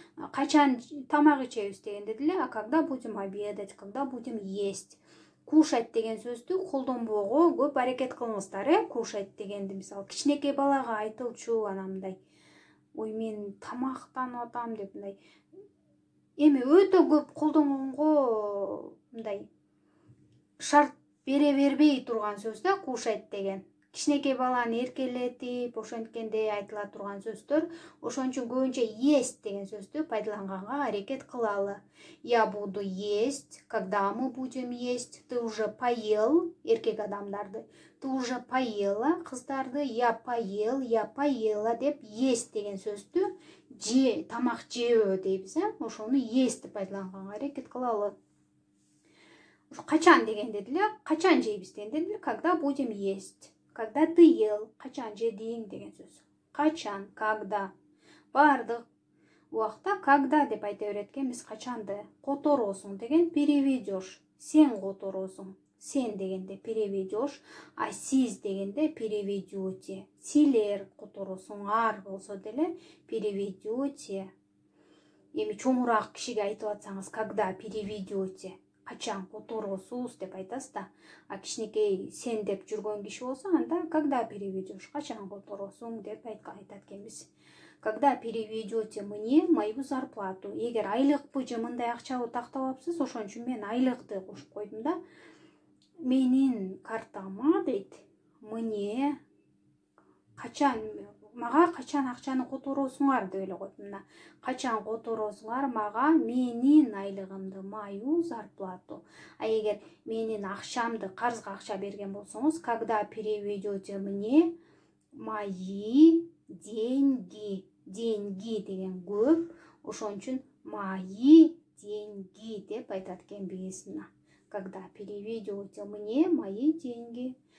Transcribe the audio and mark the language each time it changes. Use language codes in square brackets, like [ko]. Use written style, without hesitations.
[ky] Качан тамак ичебиз дегенде деле, [ru] а когда будем обедать, когда будем есть. [ky] Кушать деген сөздү колдонбоого көп аракет кылыңыздар. Кушать дегенди мисалы кичинекей балага айтылчу, анамдай ой мен тамактанып атам деп мындай эми өтө көп колдонгонго мындай шарт бере бербей турган сөз да кушать деген. Кичинекей баланы эркелетип, ошенткенде айтыла турган сөздөр. Ошон үчүн көбүнчө есть деген сөздү пайдаланганга аракет кылалы. [ru] Я буду есть, когда мы будем есть, ты уже поел, [ky] эркек адамдарды. [ru] Ты уже поела, [ky] кыздарды, [ru] я поел, я поела [ky] деп есть деген сөздү же тамак жебөө дейбиз, ошону есть деп пайдаланганга аракет кылалы. Качан дегенде деле, качан жейбиз дегенде деле, [ru] когда будем есть. Когда ты ел, [ky] качан жедиң деген сөз. Качан, когда. Бардык убакта когда деп айта берет экенбиз. Качанды которосуң деген переведешь. Сен которосуң. Сен дегенде переведешь, а сиз дегенде переведете. Силер которосуңар болсо деле переведете. Эми чоңураак кишиге айтып атсаңыз, [ru] когда переведете. [ky] Качан которосуз деп айтасыз да. А кичинекей сен деп жүргөн киши болсо, анда [ru] когда переведешь, [ky] качан которосуң деп айтат экенбиз. [ru] Когда переведете мне мою зарплату. [ky] Эгер айлыкпы же мындай акчабы тактап алыпсыз, ошон үчүн мен айлыкты кошуп койдум да. Менин картама дейт. Мне качан мага качан акчаны которосуңар деп эле койдум да. Качан которосуңар мага менин айлыгымды, [ru] мою зарплату. [ky] А эгер менин акчамды, карызга акча берген болсоңуз, [ru] когда переведете мне мои деньги. [ky] Деньги деген көп, ошон үчүн [ru] мои деньги [ky] деп айтат экенбиз. [ru] Когда переведете мне мои деньги.